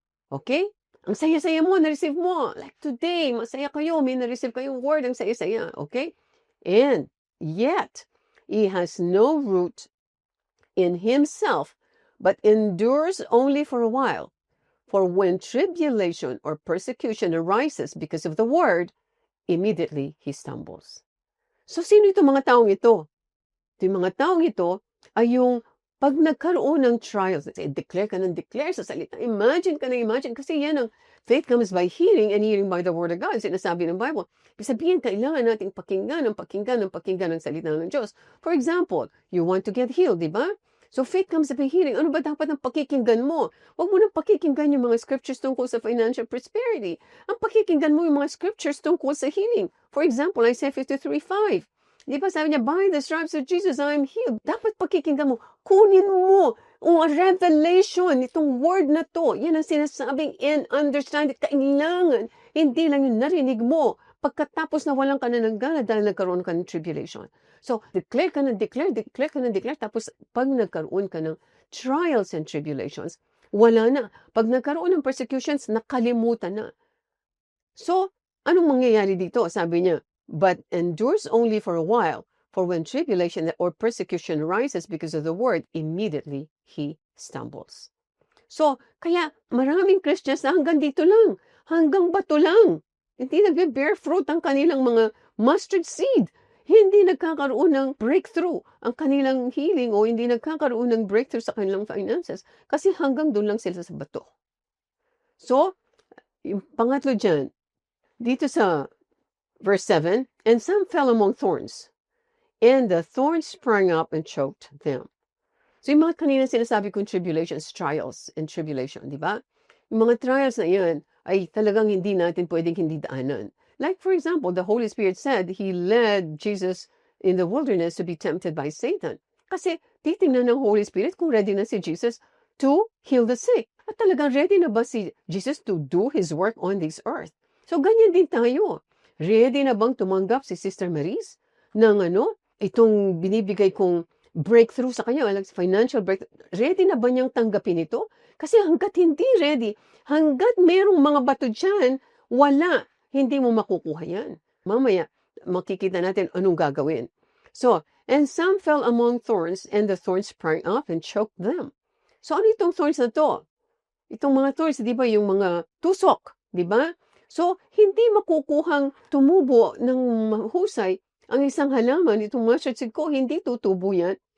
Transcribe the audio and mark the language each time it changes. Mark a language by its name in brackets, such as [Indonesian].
[Filipino] Okay? Ang saya-saya mo, na-receive mo. Like today, masaya kayo, may na-receive kayong word, ang saya-saya. Okay? [English] And yet, he has no root in himself, but endures only for a while. For when tribulation or persecution arises because of the word, immediately he stumbles. [Filipino] So, sino itong mga taong ito? Yung mga taong ito ay yung pag nagkaroon ng trials, declare ka ng declare sa salita, imagine ka ng imagine, kasi yan ang faith comes by hearing and hearing by the word of God, sinasabi ng Bible. Ibig sabihin, kailangan nating pakinggan ng salita ng Diyos. [English] For example, you want to get healed, di ba? So faith comes by hearing. [Filipino] Ano ba dapat ang pakikinggan mo? Huwag mo nang pakikinggan yung mga scriptures tungkol sa financial prosperity. Ang pakikinggan mo yung mga scriptures tungkol sa healing. [English] For example, Isaiah 53:5. [Filipino] Di ba sabi niya, [English] by the stripes of Jesus, I am healed. [Filipino] Dapat pakikinggan mo. Kunin mo ang revelation, itong word na to. Yan ang sinasabing and understand it. Kailangan, hindi lang yung narinig mo. Pagkatapos na walang ka na ng gana dahil nagkaroon ka ng tribulation. So, declare ka ng declare. Tapos, pag nagkaroon ka ng trials and tribulations, wala na. Pag nagkaroon ng persecutions, nakalimutan na. So, anong mangyayari dito? [English] Sabi niya, but endures only for a while. For when tribulation or persecution arises because of the word, immediately he stumbles. [Filipino] So, kaya maraming Christians na hanggang dito lang. Hanggang bato lang. Hindi nagbe-bear fruit ang kanilang mga mustard seed. Hindi nagkakaroon ng breakthrough ang kanilang healing o hindi nagkakaroon ng breakthrough sa kanilang finances kasi hanggang doon lang sila sa bato. [English] So, yung pangatlo dyan, dito sa Verse 7, and some fell among thorns, and the thorns sprang up and choked them. [Filipino] So yung mga kanina sinasabi kong tribulations, trials and tribulation, di ba? Yung mga trials na yan ay talagang hindi natin pwedeng hindi daanan. [English] Like for example, the Holy Spirit said He led Jesus in the wilderness to be tempted by Satan. [Filipino] Kasi titingnan ng Holy Spirit kung ready na si Jesus to heal the sick. At talagang ready na ba si Jesus to do His work on this earth? So ganyan din tayo. Ready na bang tumanggap si Sister Maris ng itong binibigay kong breakthrough sa kanya, like financial breakthrough? Ready na ba niyang tanggapin ito? Kasi hanggat hindi ready, hanggat merong mga bato dyan, wala. Hindi mo makukuha yan. Mamaya, makikita natin anong gagawin. [English] So, and some fell among thorns, and the thorns sprang up and choked them. [Filipino] So, ano itong thorns na to? Itong mga thorns, di ba, yung mga tusok, di ba? So, hindi makukuhang tumubo ng mahusay ang isang halaman, itong mustard seed ko, hindi tutubo yan.